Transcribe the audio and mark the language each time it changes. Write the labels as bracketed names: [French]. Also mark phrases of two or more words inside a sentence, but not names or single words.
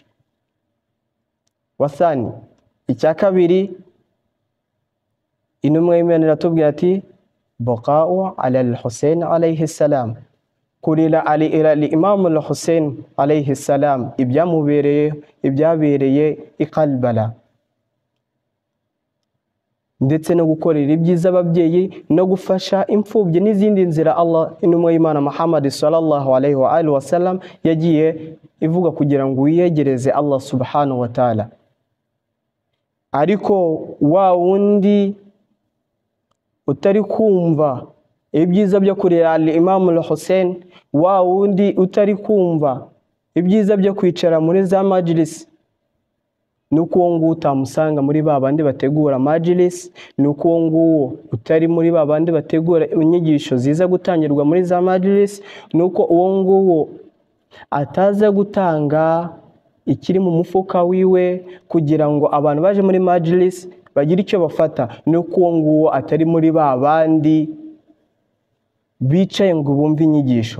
[Kinyarwanda] Wasani, icya kabiri, intumwa y'Imana iratubwira ati [Arabic] بكاء على الحسين عليه السلام, [Kinyarwanda] kurira Ali ila Imam al-Husayn [Arabic] عليه السلام [Kinyarwanda] ibyabereye i Karbala, ndetse no gukorera ibyiza ababyeyi no gufasha imfubyi n'izindi nzira Allah intumwa y'Imana Muhammad [Arabic] صلى الله عليه وآله وسلم [Kinyarwanda] yagiye ivuga kugira ngo wiyegereze Allah [Arabic] سبحانه وتعالى. [Kinyarwanda] Ariko wa wundi utari kumva ibyiza byo kurera Imam al-Husayn, wa wundi utari kumva ibyiza byo kwicara muri za majlis, nuko uwo nguwo utamusanga muri babandi bategura majlis, nuko uwo nguwo utari muri babandi bategura inyigisho ziza gutangirwa muri za majlis, nuko uwo nguwo ataza gutanga ikiri mu mufuka wiwe kugira ngo abantu baje muri majlis bagira icyo bafata, nuko uwo nguwo atari muri babandi bicaye ngo bumve inyigisho.